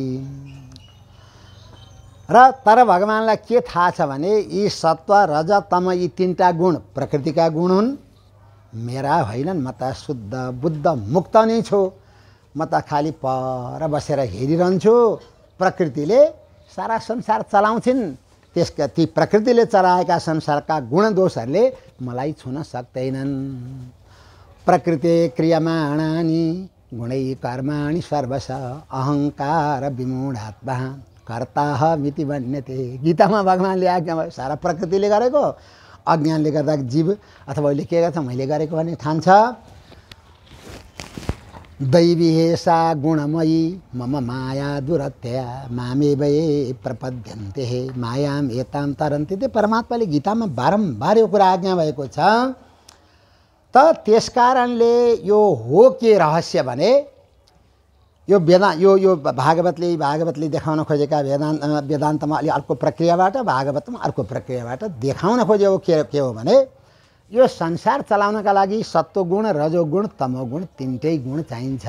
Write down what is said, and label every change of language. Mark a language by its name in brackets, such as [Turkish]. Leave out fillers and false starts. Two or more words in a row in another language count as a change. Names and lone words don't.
[Nepali] र तर भगवानलाई के थाहा छ भने यी सत्व रज तम यी तीनटा गुण प्रकृतिका गुण हुन्, मेरा होइनन्। म त शुद्ध बुद्ध मुक्त नै छु। म त खालि पर बसेर हेरिरहन्छु। प्रकृतिले सारा संसार चलाउँछिन्। त्यसका ती प्रकृतिले चलाएका संसारका गुण दोषहरूले मलाई छुन सक्दैनन्। [Sanskrit] प्रकृति क्रियमाणानि गुणै कर्माणि सर्वश अहङ्कार विमूढात्मा कर्ताहमिति मन्यते। [Nepali] गीतामा भगवानले आज्ञा भयो। सारा प्रकृतिले गरेको, अज्ञानले गर्दा जीव अथवा उसले के गर्छ मैले गरेको भन्ने ठान्छ। [Sanskrit] दैवी हेसा गुणमयी मम माया दुरत्या मामेव ये प्रपद्यन्ते मायाम एताम तरन्ते। [Nepali] त्यो परमात्माले गीतामा बारम्बार यो कुरा आज्ञा भएको छ। त त्यसकारणले यो हो के रहस्य भने यो भागवतले देखाउन खोजेका वेदान्तमा अलि अर्को प्रक्रियाबाट, भागवतमा अर्को प्रक्रियाबाट देखाउन खोजेको के हो भने यो संसार चलाउनका लागि सत्वगुण, रजोगुण, तमोगुण तीनटै गुण चाहिन्छ।